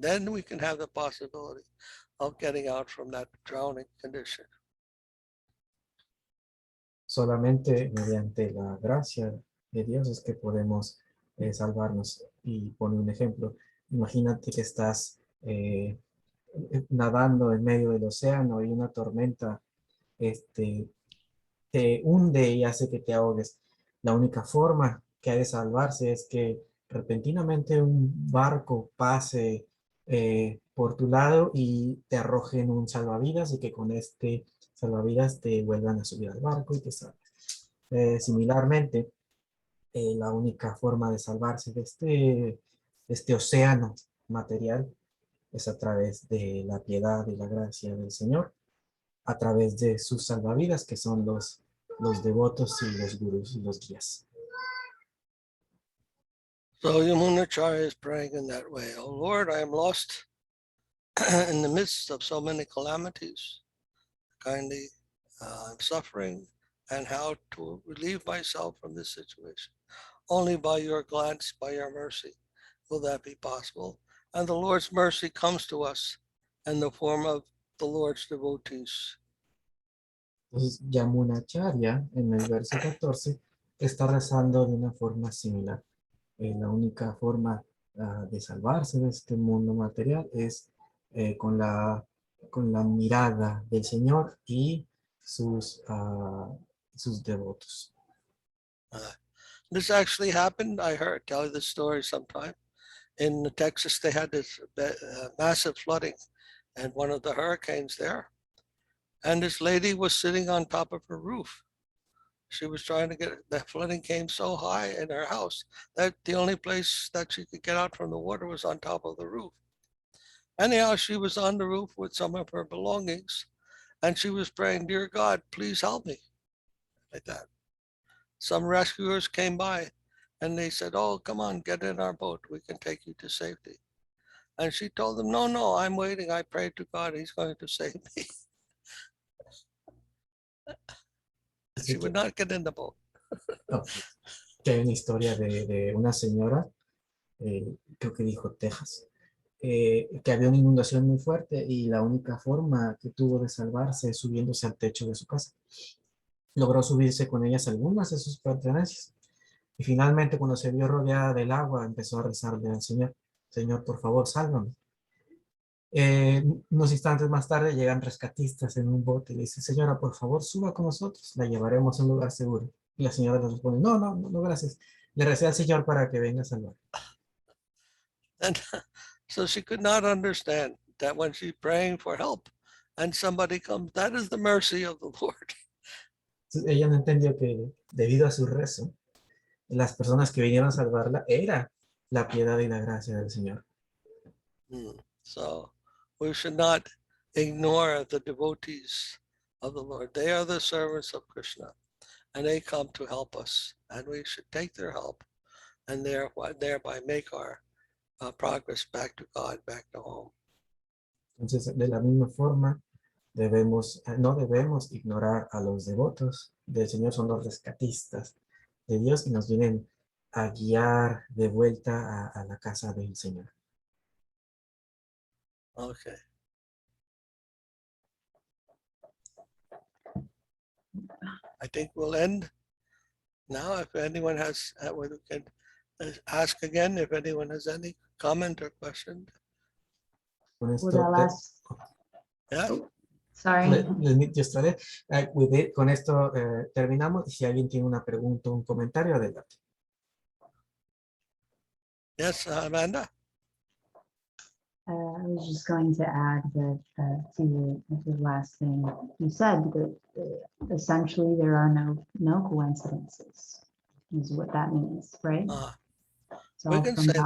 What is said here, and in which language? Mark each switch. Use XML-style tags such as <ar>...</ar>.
<en>Then we can have the possibility of getting out from that drowning condition.</en> <es>Solamente mediante la gracia de Dios es que podemos salvarnos. Y pone un ejemplo. Imagínate que estás nadando en medio del océano y una tormenta te hunde y hace que te ahogues. La única forma que hay de salvarse es que repentinamente un barco pase por tu lado y te arrojen un salvavidas y que con este salvavidas te vuelvan a subir al barco y te salves. Similarmente, la única forma de salvarse de este océano material es a través de la piedad y la gracia del Señor, a través de sus salvavidas, que son los devotos y los gurús y los guías.</es> <en>So Yamunacharya is praying in that way. Oh Lord, I am lost in the midst of so many calamities. Kindly, I'm suffering, and how to relieve myself from this situation. Only by your glance, by your mercy, will that be possible. And the Lord's mercy comes to us in the form of the Lord's devotees.</en> <es>Entonces, Yamunacharya, en el verso 14, está rezando de una forma similar. La única forma de salvarse de este mundo material es con la mirada del Señor y sus devotos.</es> <en>This actually happened. I tell you this story sometime. In Texas, they had this massive flooding, and one of the hurricanes there, And this lady was sitting on top of her roof. She was trying to the flooding came so high in her house that the only place that she could get out from the water was on top of the roof. Anyhow, she was on the roof with some of her belongings, and she was praying, "Dear God, please help me," like that. Some rescuers came by, and they said, "Oh, come on, get in our boat. We can take you to safety." And she told them, "No, I'm waiting. I prayed to God. He's going to save me." She would not get in the boat. Okay.</en> <es>Que hay una historia de una señora, creo que dijo Texas, que había una inundación muy fuerte y la única forma que tuvo de salvarse es subiéndose al techo de su casa. Logró subirse con ellas algunas de sus pertenencias. Y finalmente, cuando se vio rodeada del agua, empezó a rezarle al Señor: "Señor, por favor, sálvame". Unos instantes más tarde llegan rescatistas en un bote y le dicen: "Señora, por favor, suba con nosotros, la llevaremos a un lugar seguro". Y la señora le responde: No, gracias. Le recé al Señor para que venga a salvar.</es> <en>And so she could not understand that when she's praying for help and somebody comes, that is the mercy of the Lord.</en> <es>Entonces, ella no entendió que debido a su rezo, las personas que vinieron a salvarla era la piedad y la gracia del Señor.</es> <en>So we should not ignore the devotees of the Lord. They are the servants of Krishna, and they come to help us, and we should take their help and thereby make our progress back to God, back to home.</en> <es>Entonces, de la misma forma, no debemos ignorar a los devotos del Señor. Son los rescatistas de Dios y nos vienen a guiar de vuelta a la casa del Señor.</es> <en>Okay. I think we'll end now. If anyone has, we can ask again if anyone has any comment or question.</en> <es>Con</es> <en>Would I last? Yeah. Sorry. Let me just try it.</en> <es>Con esto terminamos. Y si alguien tiene una pregunta o un comentario, adelante.</es> <en>Yes, Amanda. I was just going to add that to the last thing you said, that essentially there are no coincidences, is what that means, right? It's We all can from say God.</en>